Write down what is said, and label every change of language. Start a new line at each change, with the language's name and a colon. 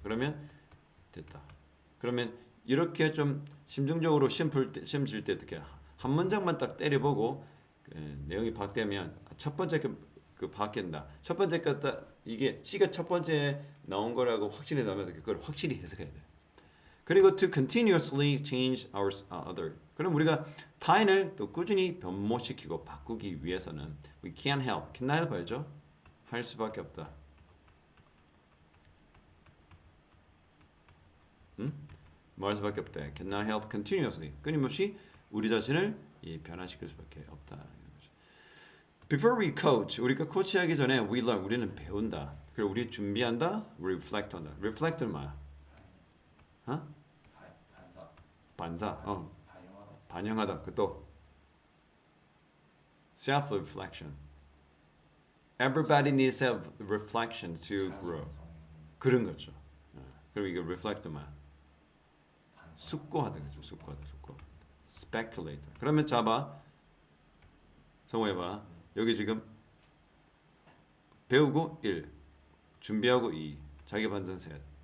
Korean: 그러면 됐다. 그러면 이렇게 좀 심정적으로 시험 칠 때 어떻게 한 문장만 딱 때려보고 내용이 파악되면 첫 번째 그 파악된다. 첫 번째 거다 이게 C가 첫 번째 나온 거라고 확신이 나면 그걸 확실히 해석해야 돼.
English: 그리고 to continuously change our other.
Korean: 그럼 우리가 타인을 또 꾸준히 변모시키고 바꾸기 위해서는
English: we can't help.
Korean: can help 알죠? 할 수밖에 없다. 응? 뭐 할 수밖에 없다.
English: cannot help continuously.
Korean: 끊임없이 우리 자신을 변화시킬 수밖에 없다.
English: Before we coach,
Korean: 우리가 코치하기 전에
English: we learn,
Korean: 우리는 배운다. 그리고 우리 준비한다, reflect 한다. reflect는 뭐야? 어? 반사. 반영하다. 그 또 self-reflection.
English: Everybody needs self-reflection to grow.
Korean: 그런 거죠. 그리고 이게 reflect 뭐야? 숙고하다. 그죠? 숙고. speculate. 그러면 잡아. 성호해봐. 여기 지금 배우고 1, 준비하고 2, 자기 반성 셋.